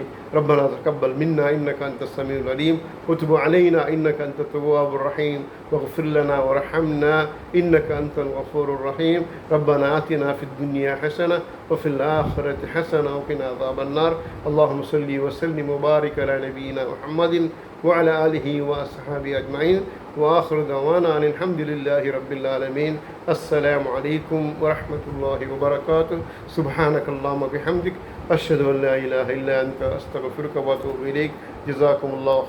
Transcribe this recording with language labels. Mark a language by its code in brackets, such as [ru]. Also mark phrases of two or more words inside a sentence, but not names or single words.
[ar] ربنا تقبل منا إنك أنت السميع العليم وتب علينا إنك أنت التواب الرحيم واغفر لنا وارحمنا إنك أنت الغفور الرحيم. ربنا آتنا في الدنيا حسنة وفي الآخرة حسنة وقنا عذاب النار. اللهم صل وسلم وبارك على نبينا محمد وعلى آله وأصحابه أجمعين وآخر دعوانا أن الحمد لله رب العالمين. السلام عليكم ورحمة الله وبركاته. سبحانك اللهم وبحمدك أشهد أن لا إله إلا أنت أستغفرك وأتوب إليك. جزاكم الله خيرا.